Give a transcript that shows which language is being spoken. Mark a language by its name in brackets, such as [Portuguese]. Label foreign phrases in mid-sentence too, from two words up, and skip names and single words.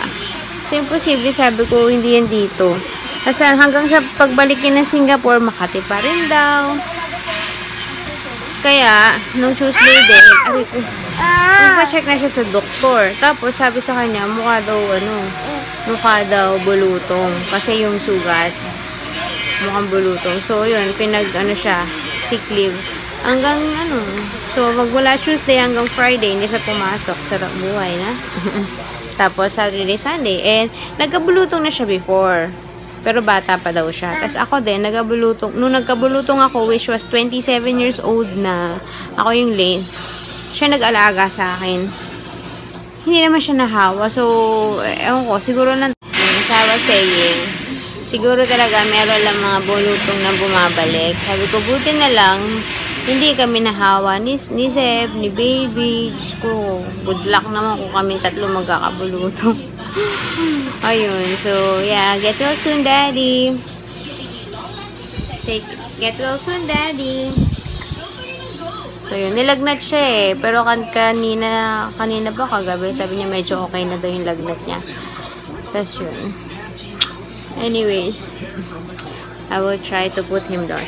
[Filipino] So, imposible, sabi ko, hindi yan dito. Kasi hanggang sa pagbalik niya ng Singapore, Makati pa rin daw. Kaya, nung Tuesday din, magpa-check na siya sa doktor. Tapos, sabi sa kanya, mukha daw bulutong. Kasi yung sugat, mukhang bulutong. So, yun, siya, [English] sick leave. [Filipino] Hanggang, so, magmula Tuesday hanggang Friday, hindi siya pumasok. Sarap buhay na. Tapos, Saturday, Sunday. And, nagkabulutong na siya before. Pero bata pa daw siya. Tapos, ako din, nung nagkabulutong ako, [English] which was 27 years old [Filipino] na, ako yung late, siya nag-alaga sa akin. Hindi naman siya nahawa. So, ewan ko, siguro [English] as I was saying, [Filipino] siguro talaga meron lang mga bulutong na bumabalik. Sabi ko, buti na lang, hindi kami nahawa ni Seb, ni Baby. Diyos ko, [English] good luck [Filipino] naman kung kaming tatlo magkakabulutong. Ayun, [English] so, yeah, get well soon, Daddy. Get well soon, Daddy. So, [Filipino] yun, nilagnat siya eh. Pero kanina ba, kagabi, sabi niya medyo okay na daw yung lagnat niya. Tapos yun. [English] Anyways, I will try to put him down.